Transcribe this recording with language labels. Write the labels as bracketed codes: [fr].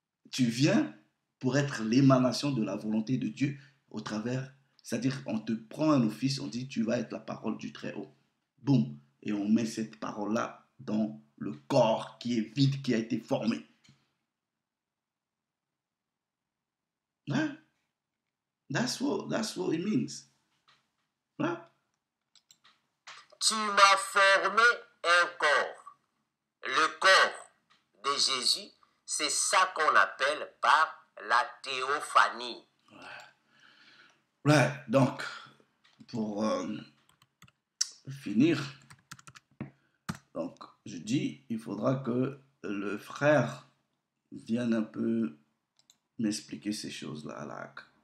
[fr] Tu viens pour être l'émanation de la volonté de Dieu au travers, c'est-à-dire on te prend un office, on dit tu vas être la parole du Très-Haut. Boum. Et on met cette parole-là dans le corps qui est vide, qui a été formé. [en] Hein? That's what it means. Hein? [fr] tu m'as formé un corps. Le corps de Jésus, c'est ça qu'on appelle par la théophanie. Ouais, donc, pour finir, donc, je dis, il faudra que le frère vienne un peu m'expliquer ces choses-là. Là.